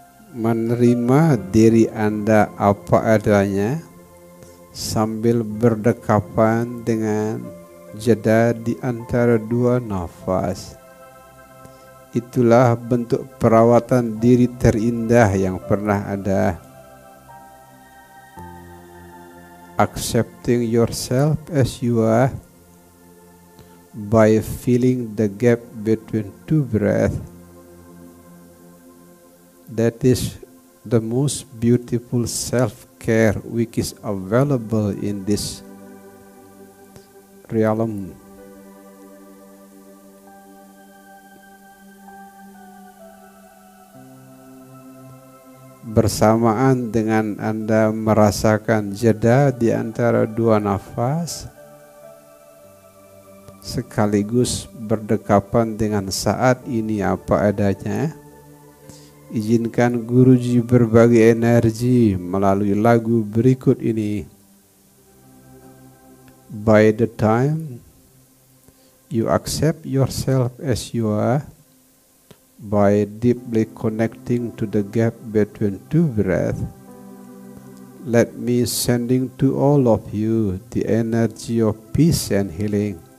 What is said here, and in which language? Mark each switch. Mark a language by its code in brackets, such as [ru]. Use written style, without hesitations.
[id] Menerima diri Anda apa adanya sambil berdekapan dengan jeda di antara dua nafas. Itulah bentuk perawatan diri terindah yang pernah ada. [en] Accepting yourself as you are by filling the gap between two breaths. That is the most beautiful self-care which is available in this realm. [id] Bersamaan dengan Anda merasakan jeda di antara dua nafas, sekaligus berdekapan dengan saat ini apa adanya, izinkan Guruji berbagi energi melalui lagu berikut ini. [en] By the time you accept yourself as you are, by deeply connecting to the gap between two breaths, let me sending to all of you the energy of peace and healing.